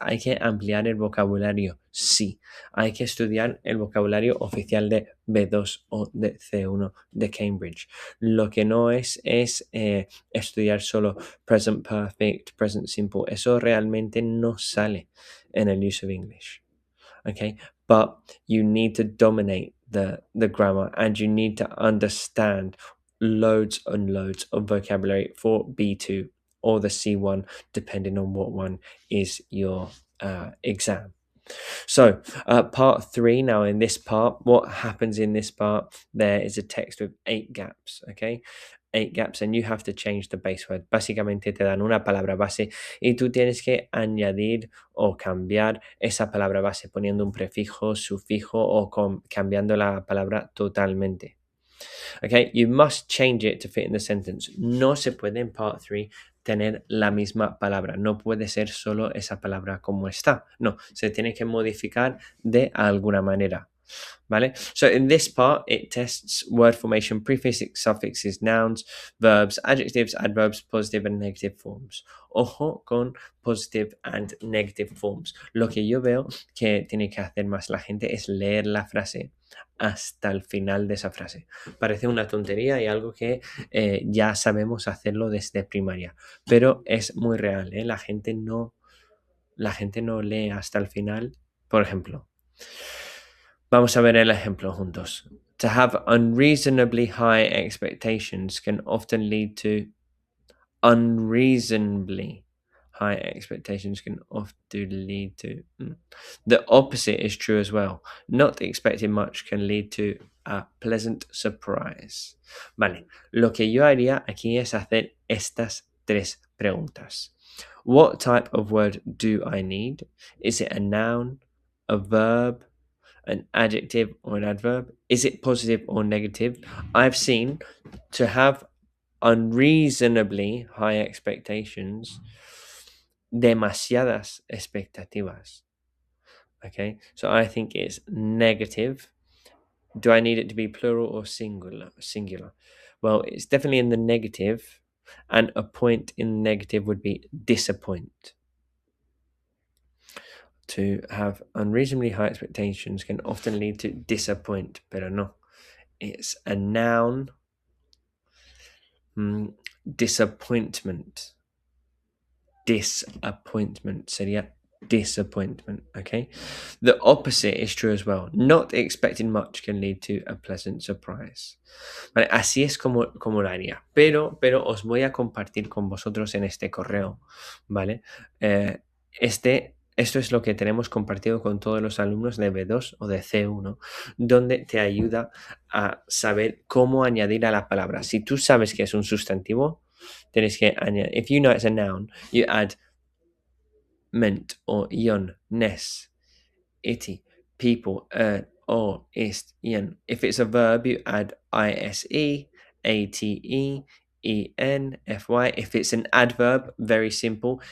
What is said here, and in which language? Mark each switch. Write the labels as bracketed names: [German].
[Spanish] Hay que ampliar el vocabulario, sí. Hay que estudiar el vocabulario oficial de B2 o de C1 de Cambridge. Lo que no es estudiar solo present perfect, present simple. Eso realmente no sale en el use of English. [English] Okay, but you need to dominate the grammar, and you need to understand loads and loads of vocabulary for B2 or the C1, depending on what one is your exam. So part 3, now in this part, what happens in this part, there is a text with 8 gaps, okay? 8 gaps, and you have to change the base word. [Spanish] Básicamente te dan una palabra base y tú tienes que añadir o cambiar esa palabra base poniendo un prefijo, sufijo o cambiando la palabra totalmente. [English] Okay, you must change it to fit in the sentence. [Spanish] No se puede en part 3 tener la misma palabra. No puede ser solo esa palabra como está. No, se tiene que modificar de alguna manera. ¿Vale? [English] So in this part, it tests word formation, prefixes, suffixes, nouns, verbs, adjectives, adverbs, positive and negative forms. [Spanish] Ojo con [English] positive and negative forms. [Spanish] Lo que yo veo que tiene que hacer más la gente es leer la frase hasta el final de esa frase. Parece una tontería y algo que ya sabemos hacerlo desde primaria, pero es muy real, ¿eh? La gente no lee hasta el final. Por ejemplo, vamos a ver el ejemplo juntos. [English] To have unreasonably high expectations can often lead to unreasonably high expectations can often lead to the opposite is true as well. Not expecting much can lead to a pleasant surprise. [Spanish] Vale, lo que yo haría aquí es hacer estas 3 preguntas. [English] What type of word do I need? Is it a noun, a verb, an adjective, or an adverb? Is it positive or negative? I've seen to have unreasonably high expectations, [Spanish] demasiadas expectativas. [English] Okay, so I think it's negative. Do I need it to be plural or singular? Well, it's definitely in the negative, and a point in negative would be disappoint. To have unreasonably high expectations can often lead to disappoint, [Spanish] pero no. [English] It's a noun. Disappointment. Disappointment sería disappointment, okay? The opposite is true as well. Not expecting much can lead to a pleasant surprise. [Spanish] Vale, así es como lo haría. Pero os voy a compartir con vosotros en este correo, ¿vale? Esto es lo que tenemos compartido con todos los alumnos de B2 o de C1, donde te ayuda a saber cómo añadir a la palabra. Si tú sabes que es un sustantivo, tienes que añadir. [English] If you know it's a noun, you add ment or ion, ness, iti, people, or, ist, ion. If it's a verb, you add ise, ate, en, fy. If it's an adverb, very simple.